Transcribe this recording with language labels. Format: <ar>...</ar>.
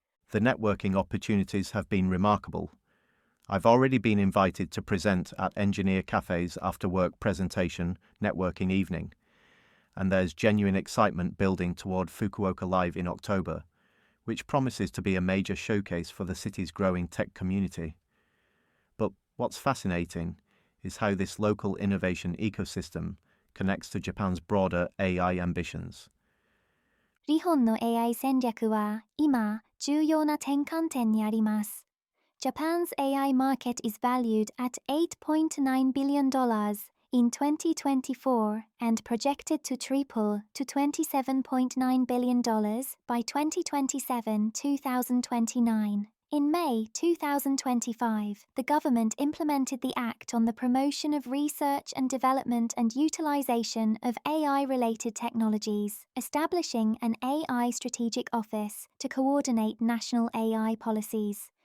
<en>The networking opportunities have been remarkable. I've already been invited to present at Engineer Cafe's after-work presentation networking evening, and there's genuine excitement building toward Fukuoka Live in October, which promises to be a major showcase for the city's growing tech community. But what's fascinating is how this local innovation ecosystem connects to Japan's broader AI ambitions.</en> <ja>日本の AI 戦略は今重要な転換点にあります。</ja> <en>Japan's AI market is valued at $8.9 billion in 2024 and projected to triple to $27.9 billion by 2027-2029. In May 2025, the government implemented the Act on the Promotion of Research and Development and Utilization of AI-related Technologies, establishing an AI Strategic Office to coordinate national AI policies.</en>